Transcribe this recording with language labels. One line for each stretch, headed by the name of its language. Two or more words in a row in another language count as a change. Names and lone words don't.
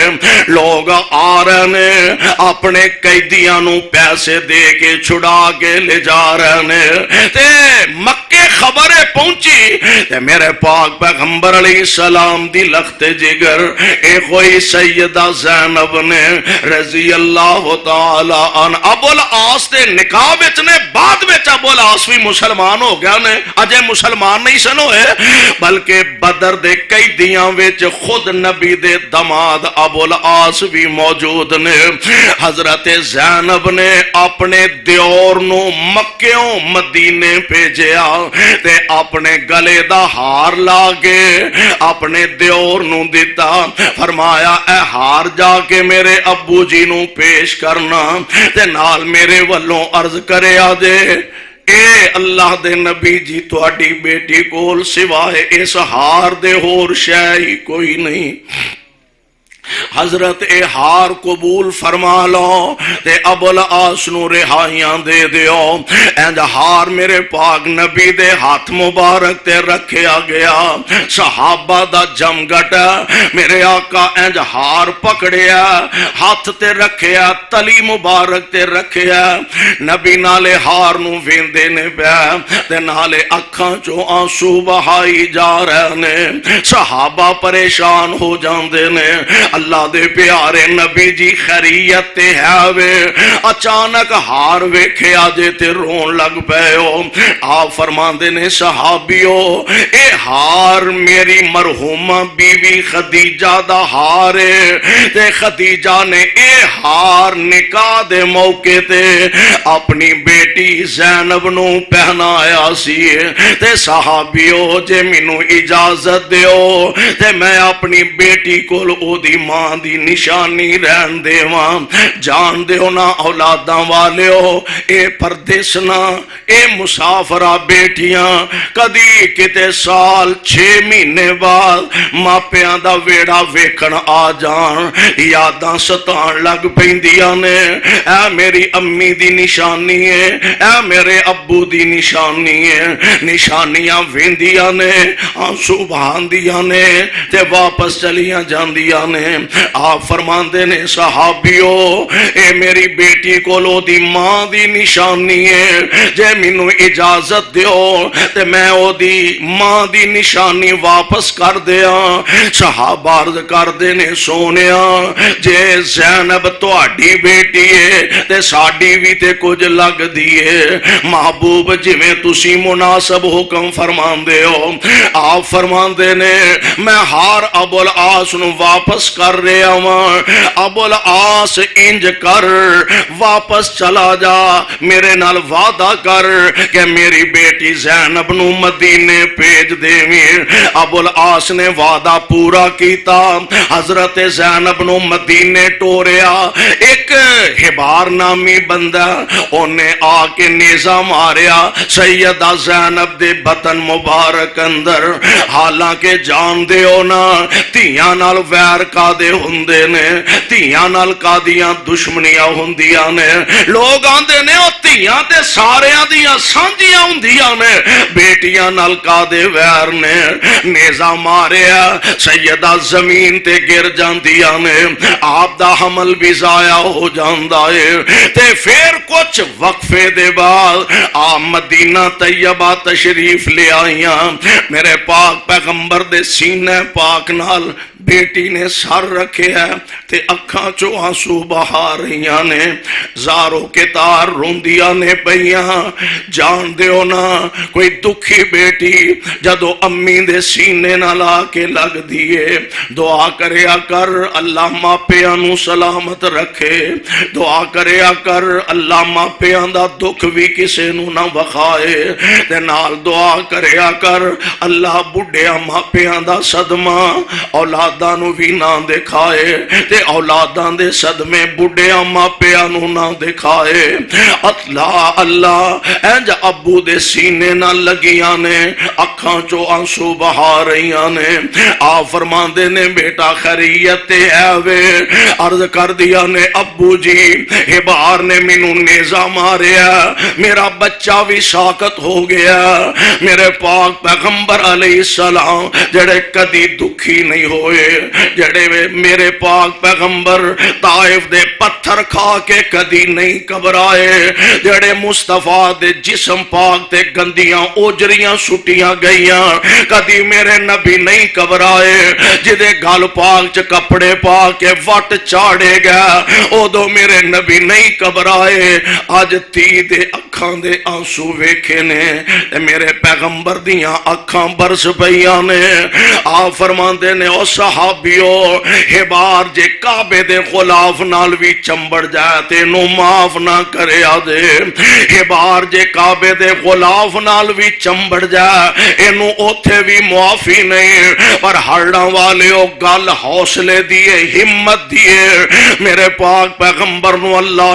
Punjabi: لوگ آ رہے نے اپنے قیدیاں نو پیسے دے کے چھڑا کے لے جا رہے نے تے مکے خبر پہنچی تے میرے پاک پیغمبر
Arabic: علیہ السلام
Punjabi: دی لخت جگر اے کوئی سیدہ زینب نے
Arabic: رضی اللہ تعالی عنہ
Punjabi: ابو العاص دے نکاح وچ نے بعد وچ ابو العاص بھی مسلمان ہو گیا نے، اجے مسلمان نہیں سن ہوئے بلکہ بدر دے قیدیاں وچ خود نبی دے دماد ابو العاص بھی موجود نے۔ حضرت زینب نے اپنے دیور نو مکیوں مدینے بھیجیا تے اپنے گلے دا ہار لا کے اپنے دیور نو دیتا، فرمایا اے ہار جا کے میرے ابو جی نو پیش کرنا تے نال میرے والوں عرض کرے آجے اے اللہ دے نبی جی تواڈی بیٹی کول سوائے اس ہار دے ہور شے ہی کوئی نہیں۔ حضرت اے ہار قبول فرما لو تے ابو العاص نو رہائیاں دے دیو۔ اینج ہار میرے پاک نبی دے ہاتھ مبارک تے رکھیا گیا، صحابہ دا جمگٹ میرے آقا اینج ہار پکڑیا ہاتھ تے رکھیا، تلی مبارک تے رکھیا، نبی نالے ہار نو ویندے نے پیا تے نالے اکھاں چوں آنسو بہائی جا رہے نے، صحابہ پریشان ہو جاندے نے۔ اللہ دے پیارے نبی جی خیریت تے ہے وے، اچانک ہار ویکھے آجے تے رون لگ پے ہو۔ آپ فرماندے نے صحابیو اے ہار میری مرحومہ بیوی خدیجہ دا ہار ہے تے خدیجہ نے اے ہار نکاح دے موقع تے اپنی بیٹی زینب نو پہنایا سی تے صحابیو جے مینوں اجازت دیو تے میں اپنی بیٹی کول او دی ماں دی نشانی رہن دیواں۔ جان دیو نا اولاداں والیو اے پردیسنا اے مسافرہ بیٹیاں کدی کتے سال 6 مہینے بعد ماپیاں دا ویڑا ویکھن آ جان یاداں ستان لگ پیندیاں نے، اے میری امی دی نشانی ہے، اے میرے ابو دی نشانی ہے، نشانیاں ویندیاں نے، آنسو بہاندیاں نے تے واپس چلیاں جاندیاں نے۔ آپ فرماندے نے صحابیو اے میری بیٹی کولو دی ماں دی نشانی ہے، جے مینوں اجازت دیو تے میں او دی ماں دی نشانی واپس کر دیاں۔ صحابہ عرض کردے نے سونیا جے زینب تہاڈی بیٹی ہے تے ساڈی بھی تے کچھ لگ دیے، محبوب جویں تسی مناسب حکم فرماندے ہو۔ آپ فرماندے نے میں ہار ابو العاص نو واپس کر رہا ہوں، ابو العاص انج کر واپس چلا جا، میرے نال وعدہ کر کہ میری بیٹی زینب نو مدینے بھیج دیویں۔ ابو العاص نے وعدہ پورا کیتا، حضرت زینب نو مدینے ٹوریا۔ ایک حبار نامی بندہ انہیں آ کے نیزہ ماریا سیدہ زینب دے بطن مبارک اندر، حالانکہ جان دے ہونا تیاں نال ویر کا دے ہوندے نے، تیاں نال کا دیاں دشمنیاں ہوندیاں نے، لوگ آندے نے او تیاں تے ساریاں دیاں سانجیاں ہوندیاں نے، بیٹیاں نال کا دے ویر نے۔ نیزہ ماریا سیدہ زمین تے گر جاندیاں نے، آپ دا حمل بھی ضائع ہو جاندا ہے تے پھر کچھ وقفے دے بعد آپ مدینہ طیبہ تشریف لے آئیاں۔ میرے پاک پیغمبر دے سینے پاک نال بیٹی نے سر رکھے ہے تے اکھاں چو آنسو بہا رہیاں نے، زاروں کے تار روندیاں نے پئیاں۔ جان دیو نا کوئی دکھی بیٹی جدو امی دے سینے نہ لا کے لگ دیے، دعا کریا کر اللہ ماپیاں نو سلامت رکھے، دعا کریا کر اللہ ماپیاں دا دکھ بھی کسے نو نہ وخائے، تے نال دعا کریا کر اللہ بڑھیا ماپیاں دا صدمہ اولاداں نو بھی نہ دکھا دکھائے تے اولاداں دے صدمے بڈھیاں ماپیاں نو نہ دکھائے اللہ اللہ انج ابو دے سینے نہ لگیاں نے اکھاں چو آنسو بہا رہیاں نے آ فرماندے نے بیٹا خیریت ہے وے عرض کر دیا نے ابو جی ہبار نے مینوں نیزہ ماریا میرا بچہ بھی ساقط ہو گیا میرے پاک پیغمبر
Arabic: علیہ السلام
Punjabi: جڑے کدی دکھی نہیں ہوئے جڑے میرے پاک پیغمبر طائف دے پتھر کھا کے کدی نہیں گھبرائے جڑے مصطفیٰ دے جسم پاک تے گندیاں اوجریاں سٹیاں گئیاں کدی میرے نبی نہیں گھبرائے جدے گل پاک چ کپڑے پا کے وٹ چاڑے گا ادو میرے نبی نہیں گھبرائے اج تی دے اکھاں دے آنسو ویکھے نے میرے پیغمبر دیاں اکھاں برس پئیاں نے آ فرماندے نے او صحابیو ہبار جے کعبے دے غلاف نال وی چمبڑ جائے تے نو معاف نہ کرے آدے ہبار جے کعبے دے غلاف نال وی چمبڑ جائے اینو اوتھے وی معافی نہیں پر ہڑاں والے او گل حوصلے دیے ہمت دیے میرے پاک پیغمبر نو اللہ